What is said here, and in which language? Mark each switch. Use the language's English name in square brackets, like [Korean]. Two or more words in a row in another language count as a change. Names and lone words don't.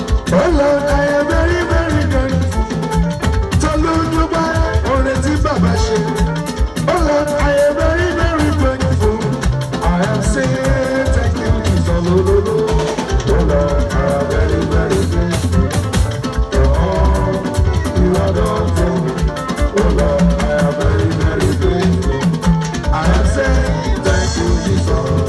[English] Oh Lord, I am very, very grateful. [Yoruba] Tolú dúpẹ́ oore tí bàbá ṣe. [English] Oh Lord, I am very, very grateful. I am saying thank you, Jesus. Oh Lord, I am very, very grateful for all you have done for me. Oh Lord, I am very, very grateful. I am saying thank you, Jesus.